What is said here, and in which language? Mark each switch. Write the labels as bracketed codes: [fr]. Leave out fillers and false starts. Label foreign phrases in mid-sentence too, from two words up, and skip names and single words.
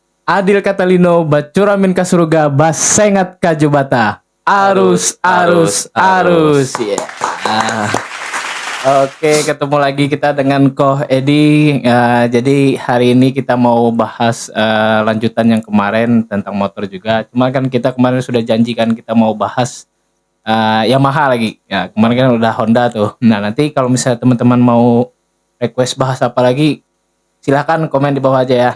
[knx] Adil Catalino bacuramin ka surga basengat ka jubata. Arus. Yeah. [id] Oke, ketemu lagi kita dengan Koh Edi. Jadi hari ini kita mau bahas lanjutan yang kemarin tentang motor juga. Cuma kan kita kemarin sudah janjikan kita mau bahas Yamaha lagi. Ya, kemarin kan udah Honda tuh. Nah, nanti kalau misalnya teman-teman mau request bahas apa lagi, silahkan komen di bawah aja ya.